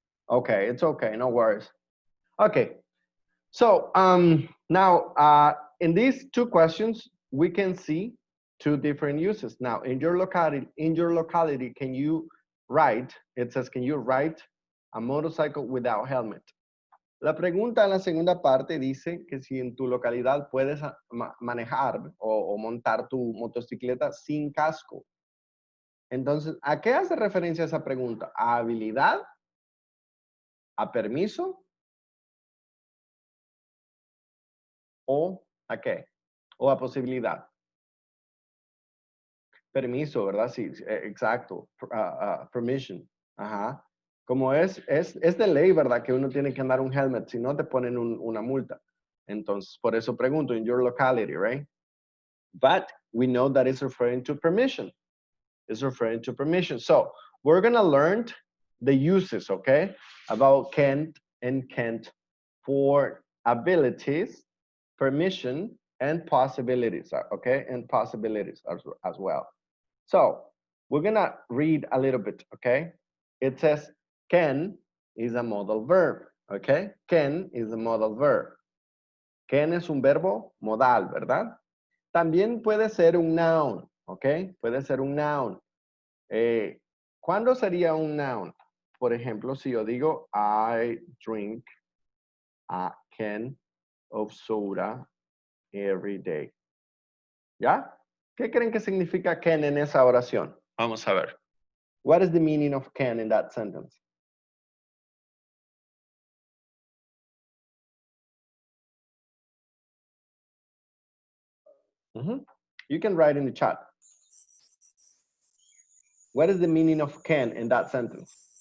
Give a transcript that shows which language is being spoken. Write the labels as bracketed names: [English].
[English] Okay, it's okay, no worries. Okay, so now in these two questions, we can see two different uses. Now, in your locality, can you ride? It says, can you ride a motorcycle without helmet? [Spanish] La pregunta en la segunda parte dice que si en tu localidad puedes manejar o montar tu motocicleta sin casco. Entonces, ¿a qué hace referencia esa pregunta? ¿A habilidad? ¿A permiso? ¿O a qué? ¿O a posibilidad? Permiso, ¿verdad? Sí, exacto. Permission. Ajá. Como es de ley, ¿verdad? Que uno tiene que andar un helmet, si no te ponen una multa. Entonces, por eso pregunto, [English] in your locality, right? But we know that it's referring to permission. It's referring to permission. So we're going to learn the uses, okay, about can't and can't for abilities, permission, and possibilities, okay, and possibilities as well. So we're going to read a little bit, okay? It says can is a modal verb, okay? Can is a modal verb. [Spanish] Can es un verbo modal, ¿verdad? También puede ser un noun, ¿ok? Puede ser un noun. ¿Cuándo sería un noun? Por ejemplo, si yo digo, [English] I drink a can of soda every day. [Spanish] ¿Ya? ¿Qué creen que significa can en esa oración? Vamos a ver. [English] What is the meaning of can in that sentence? You can write in the chat. What is the meaning of can in that sentence?